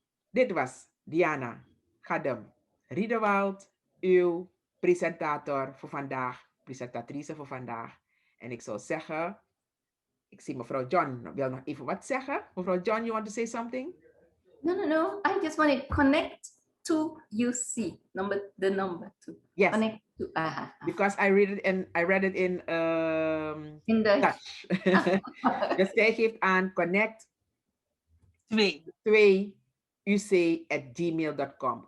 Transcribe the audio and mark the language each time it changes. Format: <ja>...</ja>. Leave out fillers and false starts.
<nl>Dit was Diana Gadem Riedewald, uw presentator voor vandaag, presentatrice voor vandaag. En ik zou zeggen, ik zie mevrouw John wil nog even wat zeggen. Mevrouw</nl> <en>John, you want to say something? No. I just want to connect to UC, the number 2. Yes. Connect to, Because I read it in Dutch.</en> <nl>Dus zij geeft aan</nl> <en>connect</en> <nl>2 uc@gmail.com.</nl>